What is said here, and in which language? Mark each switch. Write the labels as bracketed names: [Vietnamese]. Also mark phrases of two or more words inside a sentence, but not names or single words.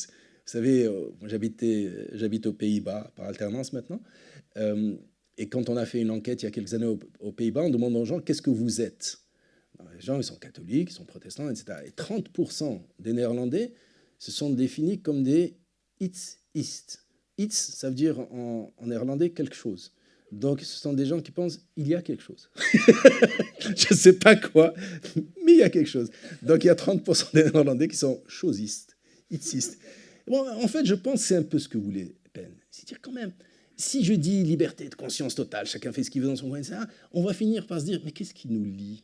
[French] Vous savez, j'habite aux Pays-Bas par alternance maintenant. Et quand on a fait une enquête il y a quelques années aux Pays-Bas, on demande aux gens « qu'est-ce que vous êtes ?» Les gens, ils sont catholiques, ils sont protestants, etc. Et 30% des Néerlandais se sont définis comme des « [Dutch] iets ist ». [French] « Iets », ça veut dire en néerlandais quelque chose. Donc, ce sont des gens qui pensent il y a quelque chose. Je ne sais pas quoi, mais il y a quelque chose. Donc, il y a 30% des Néerlandais qui sont chosistes, itzistes. Bon, en fait, je pense que c'est un peu ce que voulait Pen. C'est-à-dire quand même, si je dis liberté de conscience totale, chacun fait ce qu'il veut dans son coin, etc., on va finir par se dire, mais qu'est-ce qui nous lie?